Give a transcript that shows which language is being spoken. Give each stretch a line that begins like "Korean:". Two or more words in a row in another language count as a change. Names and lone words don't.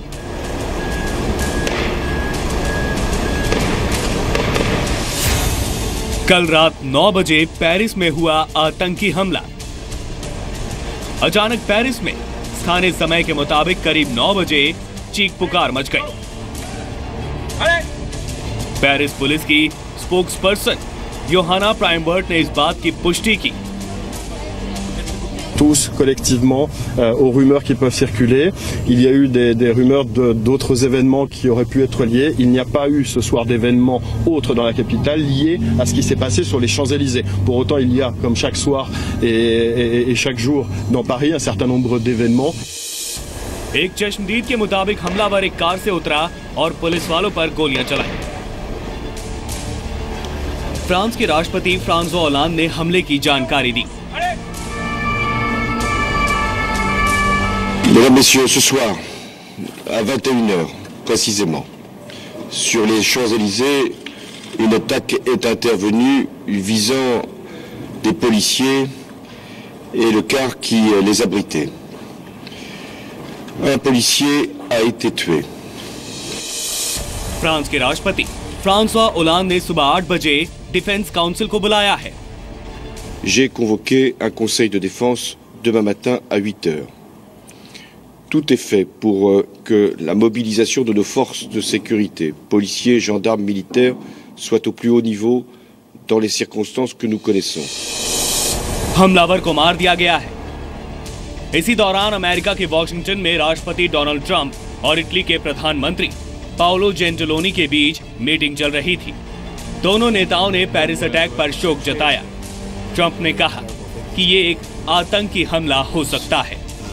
Hindi: कल रात 9 बजे पेरिस में हुआ आतंकी हमला। अचानक पेरिस में स्थानीय समय के मुताबिक करीब 9 बजे चीख पुकार मच गई। पेरिस पुलिस की स्पोक्सपर्सन योहाना प्राइमबर्ट ने इस बात की पुष्टि की।
French: Tous collectivement aux rumeurs qui peuvent circuler. Il y a eu des rumeurs d'autres événements qui auraient pu être liés. Il n'y a pas eu ce soir d'événements autres dans la capitale liés à ce qui s'est passé sur les Champs-Élysées. Pour autant, il y a, comme chaque soir et chaque jour dans Paris, un certain nombre d'événements.
Hindi: एक चश्मदीद के मुताबिक हमलावर एक कार से उतरा और पुलिस वालों पर गोलियां चलाई। फ्रांस के राष्ट्रपति फ्रांसवा होलांद ने हमले की जानकारी दी।
French: Mesdames, Messieurs, ce soir, à 21h précisément, sur les Champs-Élysées, une attaque est intervenue visant des policiers et le car qui les abritait. Un policier a été tué.
Hindi: फ्रांस के राष्ट्रपति फ्रांसवा होलांद ने सुबह 8 बजे
English: defence council
Hindi: को बुलाया है।
French: J'ai convoqué un conseil de défense demain matin à 8h. Tout est fait pour que la mobilisation de nos forces de sécurité, policiers, gendarmes, militaires, soit au plus haut niveau dans les circonstances que nous connaissons.
Hindi: हमलावर को मार दिया गया है। इसी दौरान अमेरिका के वॉशिंगटन में राष्ट्रपति डोनाल्ड ट्रंप और इटली के प्रधानमंत्री पाओलो जेंटिलोनी के बीच मीटिंग चल रही थी। दोनों नेताओं ने पेरिस अटैक पर शोक जताया। ट्रंप ने कहा कि ये एक आतंकी हमला हो सकता है।